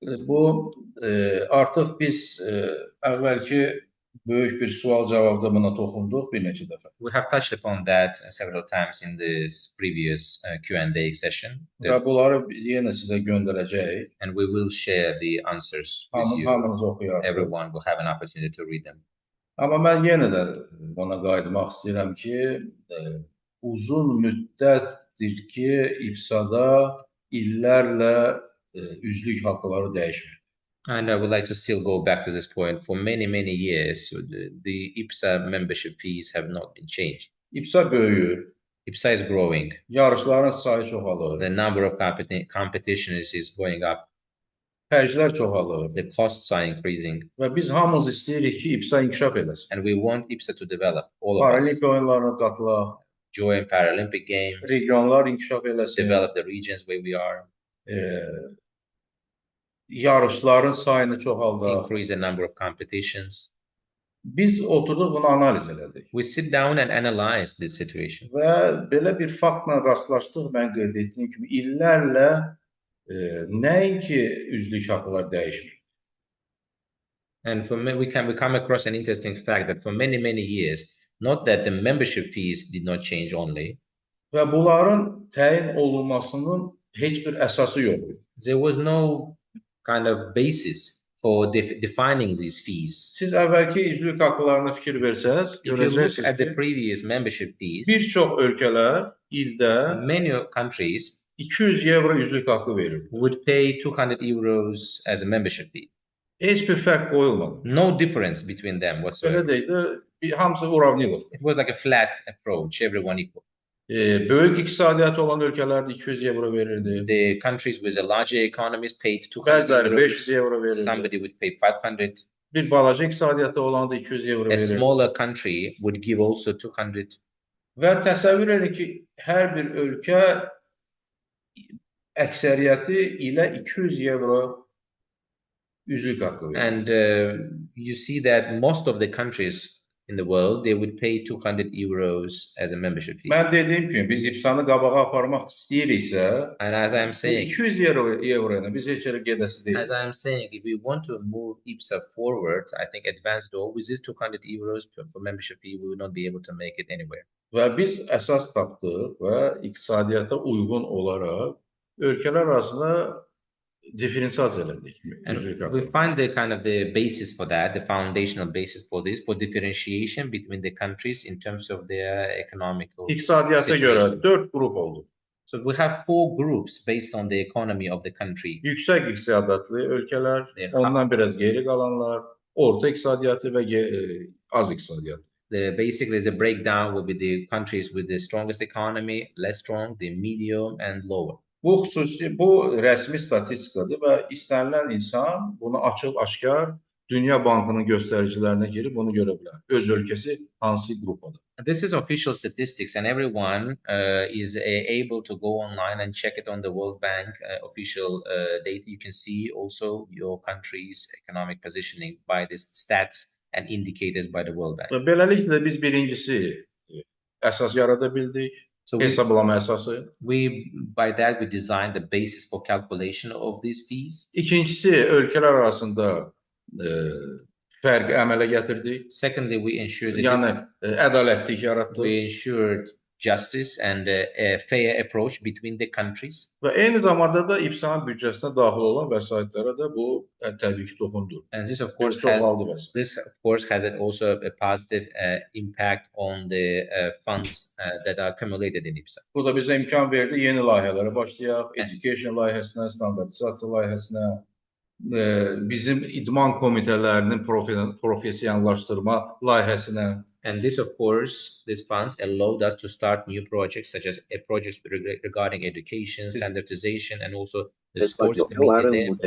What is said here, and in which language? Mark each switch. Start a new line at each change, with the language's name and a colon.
Azerbaijani: Bu artıq biz əvvəlki böyük bir sual cavabda buna toxunduq bir neçə dəfə.
English: We have touched upon that several times in this previous Q&A session.
Azerbaijani: Və bunları yenə sizə göndərəcəyik.
English: And we will share the answers with you.
Azerbaijani: Hamınız oxuyarsınız.
English: Everyone will have an opportunity to read them.
Azerbaijani: Amma mən yenə də ona qayıtmaq istəyirəm ki, uzun müddətdir ki, İBSA-da illərlə üzvlük haqqları dəyişmir.
English: And I would like to still go back to this point. For many, many years, the IBSA membership fees have not been changed.
Azerbaijani: İBSA böyüyür.
English: IBSA is growing.
Azerbaijani: Yarışların sayı çoxalır.
English: The number of competitions is going up.
Azerbaijani: xərclər çoxalır
English: the costs are increasing,
Azerbaijani: və biz hamımız istəyirik ki, IBSA inkişaf eləsin.
English: and we want IBSA to develop, all of us.
Azerbaijani: Paralimpiya oyunlarına qatılaq,
English: Join Paralympic Games,
Azerbaijani: regionlar inkişaf eləsin,
English: develop the regions where we are,
Azerbaijani: yarışların sayını çoxaldaq.
English: increase the number of competitions.
Azerbaijani: Biz oturduq bunu analiz elədik
English: We sit down and analyze this situation.
Azerbaijani: və belə bir faktla rastlaşdıq. Mən qeyd etdiyim kimi illərlə nəinki üzvlük haqqılar dəyişmir.
English: And we come across an interesting fact that for many, many years, not that the membership fees did not change only,
Azerbaijani: Və bunların təyin olunmasının heç bir əsası yox idi.
English: there was no kind of basis for defining these fees.
Azerbaijani: Siz əvvəlki üzvlük haqqılarına fikir versəz,
English: If you look
Azerbaijani: görəcəksiniz
English: at the
Azerbaijani: ki,
English: previous membership fees,
Azerbaijani: bir çox ölkələr ildə
English: many countries
Azerbaijani: 200 evro üzvlük haqqı verir.
English: would pay 200 euros as a membership fee.
Azerbaijani: Heç bir fərq qoyulmadı.
English: No difference between them
Azerbaijani: Belə
English: whatsoever.
Azerbaijani: deyil də, hamısı uravnilov.
English: It was like a flat approach, everyone equal.
Azerbaijani: Böyük iqtisadiyyatı olan ölkələrdə 200 evro verirdi.
English: The countries with the larger economies paid 200
Azerbaijani: Bəziləri
English: euros.
Azerbaijani: 500 evro verirdi.
English: Somebody would pay 500.
Azerbaijani: Bir balaca iqtisadiyyatı olan da 200 evro
English: A
Azerbaijani: verirdi.
English: smaller country would give also 200.
Azerbaijani: Və təsəvvür edin ki, hər bir ölkə əksəriyyəti ilə 200 evro üzvlük haqqı verir.
English: And you see that most of the countries in the world, they would pay 200 euros as a membership fee.
Azerbaijani: Mən dediyim kimi, biz İBSA-nı qabağa aparmaq istəyiriksə,
English: And as I'm saying,
Azerbaijani: 200 evro ilə biz heç yerə gedəsi deyil.
English: as I'm saying, if we want to move IBSA forward, I think advanced goal with this 200 euros for membership fee, we will not be able to make it anywhere.
Azerbaijani: Və biz əsas tapdıq və iqtisadiyyata uyğun olaraq ölkələr arasında diferensiasiya elədik.
English: And
Azerbaijani: üzvlük
English: we
Azerbaijani: haqqı.
English: find the kind of the basis for that, the foundational basis for this, for differentiation between the countries in terms of their economical
Azerbaijani: İqtisadiyyata görə
English: situation.
Azerbaijani: 4 qrup oldu.
English: So we have 4 groups based on the economy of the country.
Azerbaijani: Yüksək iqtisadiyyatlı ölkələr,
Turkish: Evet.
Azerbaijani: ondan biraz geri qalanlar, orta iqtisadiyyatı və az iqtisadiyyatı.
English: Basically, the breakdown will be the countries with the strongest economy, less strong, the medium, and lower.
Azerbaijani: Bu rəsmi statistikadır və istənilən insan bunu açıq-aşkar Dünya Bankının göstəricilərinə girib bunu görə bilər. Öz ölkəsi hansı qrupadır.
English: This is official statistics, and everyone is able to go online and check it on the World Bank official data. You can see also your country's economic positioning by the stats and indicators by the World Bank.
Azerbaijani: Və beləliklə biz birincisi əsas yarada bildik,
English: So we,
Azerbaijani: hesablama əsası.
English: by that, we designed the basis for calculation of these fees.
Azerbaijani: İkincisi, ölkələr arasında fərq əmələ gətirdik.
English: Secondly, we ensured that
Azerbaijani: Yəni ədalətlik yaratdıq.
English: we ensured justice and a fair approach between the countries.
Azerbaijani: Və eyni zamanda da İBSA-nın büdcəsinə daxil olan vəsaitlərə də bu təbii ki toxundu.
English: And this, of
Azerbaijani: Bir
English: course,
Azerbaijani: çoxaldı vəsait.
English: this of course has also a positive impact on the funds that are accumulated in IBSA.
Azerbaijani: Bu da bizə imkan verdi yeni layihələrə başlayaq. Education layihəsinə, standartizasiya layihəsinə, bizim idman komitələrinin professionallaşdırma layihəsinə.
English: And this, of course, these funds allowed us to start new projects such as projects regarding education, standardization, and also the sports committee.